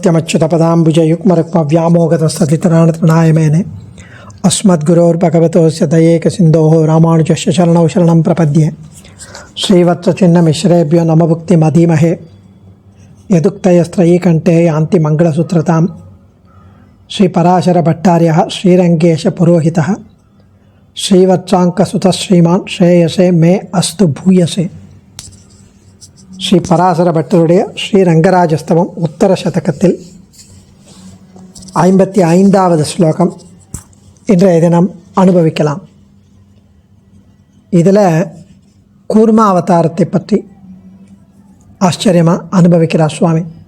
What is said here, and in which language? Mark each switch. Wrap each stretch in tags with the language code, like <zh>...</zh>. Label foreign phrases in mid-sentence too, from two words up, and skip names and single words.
<sa>नित्यमच्युतपदाम्बुजयुग्मरुक्मव्यामोगतस्तदितराणतृणाय मेने अस्मद्गुरोर्भगवतोऽस्य दयैकसिन्धोः रामानुजस्य शरणौ शरणं प्रपद्ये श्रीवत्सचिन्नमिश्रेभ्यो नमभुक्तिमधीमहे यदुक्तयस्त्रयीकण्ठे यान्ति मङ्गलसूत्रतां श्रीपराशरभट्टार्यः श्रीरङ्गेशपुरोहितः श्रीवत्साङ्कसुतः श्रीमान् श्रेयसे मे अस्तु भूयसे.</sa> <ta>ஸ்ரீ பராசரபட்டருடைய ஸ்ரீரங்கராஜஸ்தவம் உத்தர சதகத்தில் 55வது ஸ்லோகம் இன்றைய தினம் அனுபவிக்கலாம். இதில் கூர்மா அவதாரத்தை பற்றி ஆச்சரியமாக அனுபவிக்கிறார் சுவாமி.</ta>